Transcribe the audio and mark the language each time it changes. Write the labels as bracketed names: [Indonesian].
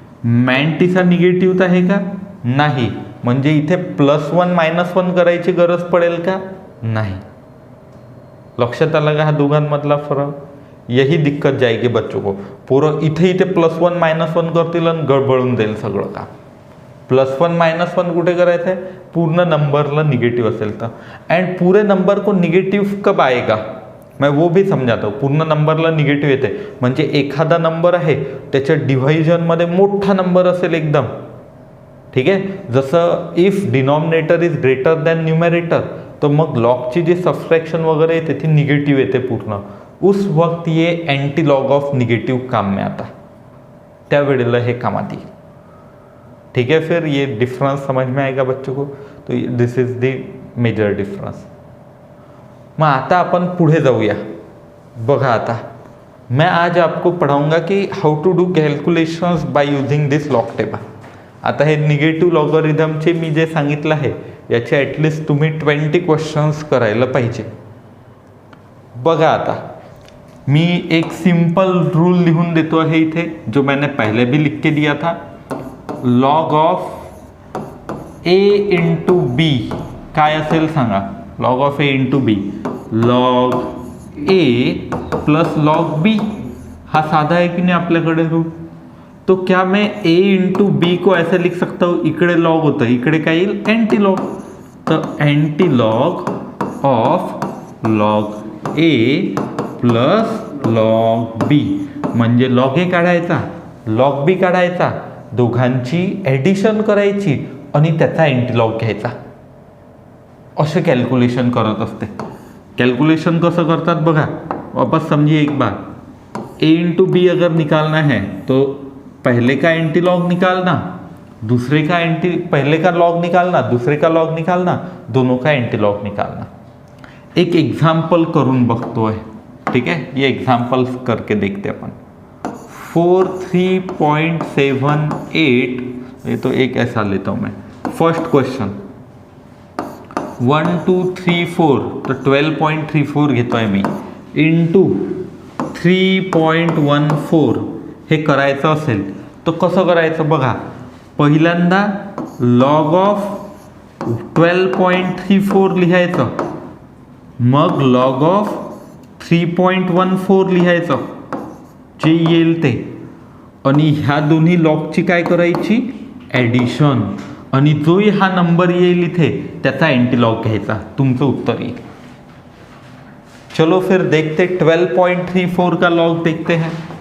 [Marathi] मॅन्टीचा negative आहे का, नाही, म्हणजे इथे +1 -1 करायची गरज पडेल का, नाही। लक्षात आला का हा दोघांमधला फरक, [Hindi] यही दिक्कत जाएगी बच्चों को। [Marathi] पूरं इथे +1 -1 करतील आणि गडबडून जाईल सगळं काम। +1 -1 कुठे करायचं आहे, पूर्ण नंबरला निगेटिव्ह असेल तर। [Hindi] एंड पूरे नंबर को निगेटिव्ह कब आएगा मैं वो भी समजातो। [Marathi] पूर्ण नंबरला निगेटिव्ह येते म्हणजे एखादा नंबर आहे त्याच्या डिव्हायजनमध्ये मोठा नंबर असेल एकदम, ठीक आहे, जसं if denominator is greater than numerator, तर मग लॉगची जी सबट्रॅक्शन वगैरे येते ती निगेटिव्ह येते पूर्ण, [Hindi] उस वक्त ये एंटी लॉग ऑफ निगेटिव्ह काम में आता, [Marathi] त्यावेळेला हे कामात येईल। [Hindi] ठीक है, फिर ये डिफरेंस समझ में आएगा बच्चों को, तो [English] This is the major difference. [Marathi] मग आता आपण पुढे जाऊया। बघा आता [Hindi] मैं आज आपको पढ़ाऊंगा कि [English] How to do calculations by using this log table. [Marathi] आता हे निगेटिव्ह लॉगरिथमचे मी जे सांगितलं आहे याचे ॲटलिस्ट तुम्ही 20 क्वेश्चन्स करायला पाहिजे। बघा आता मी एक सिंपल रूल लिहून देतो आहे इथे, [Hindi] जो मैंने पहले भी लिख के दिया था। [Marathi] लॉग ऑफ ए इंटू बी काय असेल सांगा, log of A into B, log A plus log बी, हा साधा [Hindi] है कि नहीं [Marathi] आपल्याकडे रूल। [Hindi] तो क्या मैं ए इंटू बी को ऐसे लिख सकता हूँ, [Marathi] इकडे लॉग होतं, इकडे काय येईल एंटी लॉग, तर anti log of log A plus log बी, म्हणजे लॉग ए काढायचा लॉग बी काढायचा, दोघांची ॲडिशन करायची आणि त्याचा एंटी लॉग घ्यायचा, असे कॅल्क्युलेशन करत असते। कैलकुलेशन कसं करतात बघा, [Hindi] वापस समझिए एक बार। ए इंटू बी अगर निकालना है तो पहले का एंटी लॉग निकालना, दूसरे का पहले का लॉग निकालना, दूसरे का लॉग निकालना, दोनों का एंटी लॉग निकालना। [Marathi] एक एग्जाम्पल करून बघतोय, ठीक है, [Hindi] ये एग्जाम्पल करके देखते अपन। 43.78, ये तो एक ऐसा लेता हूँ मैं। [Marathi] फर्स्ट क्वेश्चन 1 2 3 4, तो 12.34 घेतोय मी, इंटू 3.14 हे करायचं असेल तर कसं करायचं बघा। पहिल्यांदा लॉग ऑफ 12.34 लिहायचं, मग लॉग ऑफ 3.14 लिहायचं जे येईल ते, आणि ह्या दोन्ही लॉगची काय करायची ॲडिशन, आणि जो हा नंबर येईल इथे त्याचा एंटी लॉग घ्यायचा, तुमचं उत्तर येईल। [Hindi] चलो फिर देखते 12.34 का लॉग देखते हैं।